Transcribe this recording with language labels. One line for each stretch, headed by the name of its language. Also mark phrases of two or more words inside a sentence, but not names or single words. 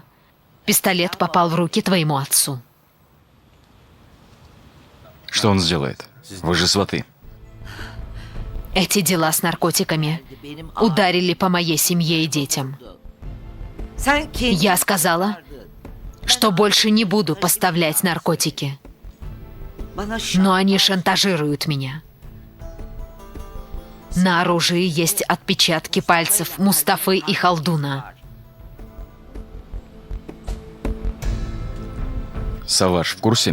Russian: Пистолет попал в руки твоему отцу. Что он сделает? Вы же сваты. Эти дела с наркотиками ударили по моей семье и детям.
Turkish: Sen kendi
Russian: Я сказала, что больше не буду поставлять наркотики,
Turkish: Bana şu
Russian: но они шантажируют меня. На оружии есть отпечатки пальцев Мустафы и Халдуна. Саваш в курсе?